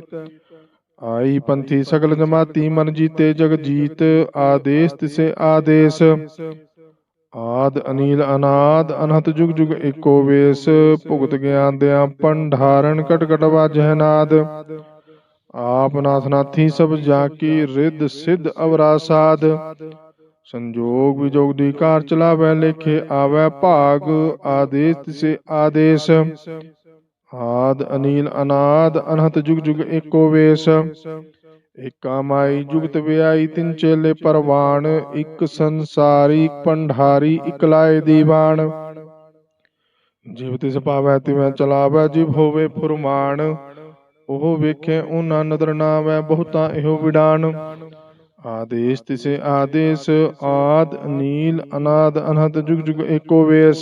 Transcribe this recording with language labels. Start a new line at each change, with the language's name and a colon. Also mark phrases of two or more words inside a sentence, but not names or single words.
Braj: ਆਈ ਪੰਥੀ ਸਗਲ ਜਮਾਤੀ, ਮਨ ਜੀਤੇ ਜਗ ਜੀਤ। ਆਦੇਸ ਤਿਸੇ ਆਦੇਸ, ਆਦ ਅਨੀਲ ਅਨਾਦ। ਅਨਹਤ ਜੁਗ ਜੁਗ ਏਕੋ ਵੇਸ, ਭੁਗਤ ਗਿਆਨ ਦਿਆਂ ਭੰਡਾਰਨ। ਕਟ ਕਟ ਵਾਜਹਿ ਨਾਦ, आप नाथ नाथी सब जाकी रिद सिद्ध अवरासाद। संजोग विजोग द्विकार चलावै लेखे आवै भाग। आदेश तिसे आदेश आद अनील अनाद अनहत जुग जुग एको वेश। एका माई जुगत व्याई तिन चेले परवान। इक संसारी इक पंडारी इक लाए दीवान। ਜਿਵ ਤਿਸ ਪਾਵੈ ਤਿਵੈ ਚਲਾਵੈ ਜਿਵ ਹੋਵੇ ਫੁਰਮਾਨ। ਉਹ ਵੇਖੇ ਉਹਨਾਂ ਨਦਰ ਨਾਵੈ ਬਹੁਤਾ ਇਹੋ ਵਿਡਾਨ। ਆਦੇਸ਼ ਤਿਸੇ ਆਦੇਸ਼ ਆਦ ਅਨੀਲ ਅਨਾਦ ਅਨਹਤ ਜੁਗ ਜੁਗ ਏਕੋ ਵੇਸ।